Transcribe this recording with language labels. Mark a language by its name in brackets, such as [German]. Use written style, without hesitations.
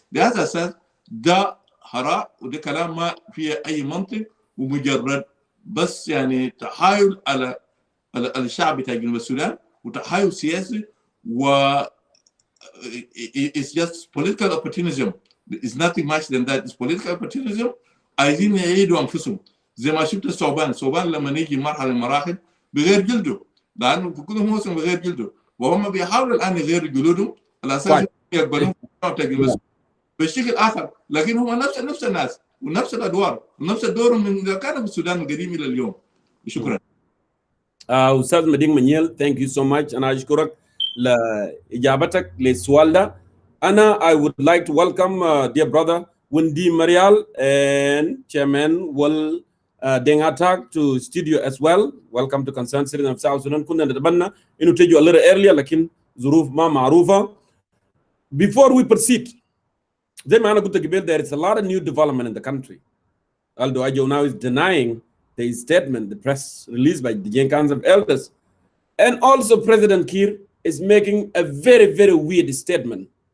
[Arabic] بهذا الأساس ده هراء وده كلام ما فيه أي منطق ومجرد بس يعني تحايل على الشعب بتاع جنوب السودان وتحايل سياسي و [English] it's just political opportunism. It's nothing much than that. It's political opportunism. [Arabic] عايزين يعيدوا أنفسهم زي ما شفت الثعبان لما نيجي مرحلة من المراحل بغير جلده، لأنه في كل موسم بغير جلده، وهم بيحاولوا الآن يغيروا جلودهم على أساس يقبلون بشكل آخر، لكن هم نفس الناس ونفس الأدوار ونفس الدور من إذا كانوا في السودان القديم إلى اليوم. شكرا. [English] أستاذ مدين منيل, thank you so much. [Arabic] أنا أشكرك لإجابتك للسؤال ده. [English] I would like to welcome dear brother Wendy Marial and Chairman Wal Dengatak to studio as well. Welcome to Concerned Citizen of South Sudan. [Arabic] كنا نتمنى إنه تيجوا [English] a little earlier [Arabic] لكن ظروف ما معروفة. [English] Before we proceed, [Arabic] زي ما أنا قلت قبل, [English] there is a lot of new development in the country. Although Ajo now is denying the statement, the press released by the Gen Council of Elders, and also President Kiir is making a very, very weird statement.